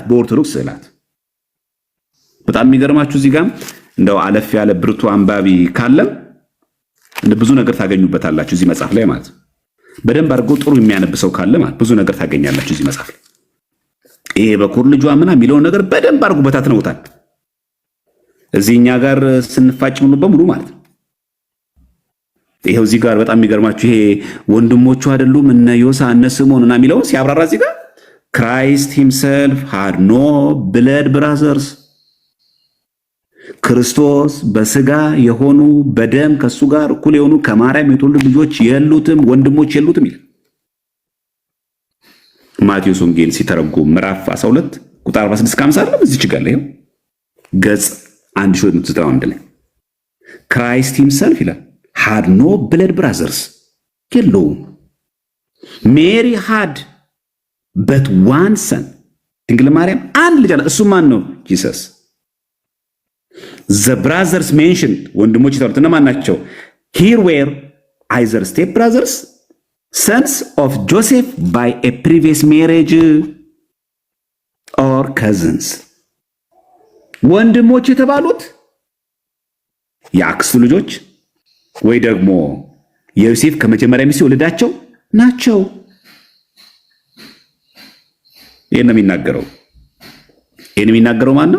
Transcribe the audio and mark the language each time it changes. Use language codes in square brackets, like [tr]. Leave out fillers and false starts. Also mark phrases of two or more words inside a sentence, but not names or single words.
[am] በኦርቶዶክስ ስዕላት። በጣም የሚገርማችሁ እዚህ ጋር እንደው አለፍ ያለ ብርቱ አንባቢ ካለም ብዙ ነገር ታገኙበታላችሁ እዚህ መጽሐፍ ላይ ማለት ነው። በደንብ አድርጎ ጥሩ የሚያነብሰው ካለ ማለት ብዙ ነገር ታገኛላችሁ እዚህ መጽሐፍ ላይ። ይሄ በኩር ልጇ ምናምን የሚለውን ነገር በደንብ አድርጎ በታትነውታል። እዚህኛ ጋር ስንፋጭ ሙሉ በሙሉ ማለት ነው። ይሄው እዚህ ጋር በጣም የሚገርማችሁ ይሄ ወንድሞቹ አይደሉም እነ ዮሳ እነ ስምዖን እና የሚለውን ሲያብራራ እዚህ ጋር [en] Christ himself had no blood brothers [am] ክርስቶስ በስጋ የሆኑ በደም ከሱ ጋር እኩል የሆኑ ከማርያም የተወለዱ ልጆች የሉትም፣ ወንድሞች የሉትም ይላል። ማቴዎስ ወንጌል ሲተረጎም ምዕራፍ 12 ቁጥር 46-50 አይደለም እዚች ጋር ላይ ገጽ 1291 ላይ [en] Christ himself [am] ይላል [en] had no blood brothers [am] የለውም። [en] Mary had but one son [am] ድንግል ማርያም አንድ ልጅ አለ። እሱ ማን ነው? ጂሰስ። [en] The brothers mentioned [am] ወንድሞች የተባሉት እነማን ናቸው? [en] Here were either step brothers, sons of Joseph by a previous marriage or cousins [am] ወንድሞች የተባሉት የአክስቱ ልጆች ወይ ደግሞ ዮሴፍ ከመጀመሪያ ሚስቱ ወለዳቸው ናቸው። ይሄን የሚናገረው ማን ነው?